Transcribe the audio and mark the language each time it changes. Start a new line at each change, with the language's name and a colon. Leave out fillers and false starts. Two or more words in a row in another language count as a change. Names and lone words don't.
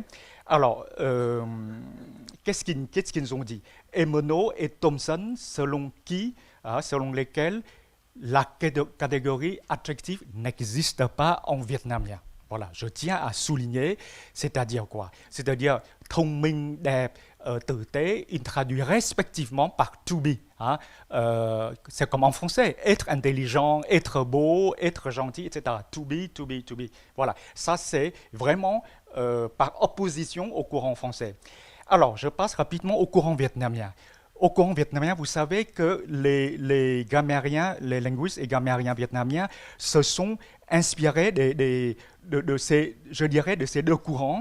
French: Alors, qu'est-ce qu'ils ont dit? Emmeno et Thompson, selon lesquels la catégorie adjective n'existe pas en vietnamien. Voilà, je tiens à souligner, c'est-à-dire quoi? C'est-à-dire
Vietnamese: thông minh, đẹp, tử tế,
French: il traduit respectivement par
English: to be.
French: Hein? C'est comme en français, être intelligent, être beau, être gentil, etc.
English: To be, to be, to be.
French: Voilà, ça c'est vraiment par opposition au courant français. Alors, je passe rapidement au courant vietnamien. Au courant vietnamien, vous savez que les grammairiens, les linguistes et grammairiens vietnamiens se sont inspirés de ces deux courants.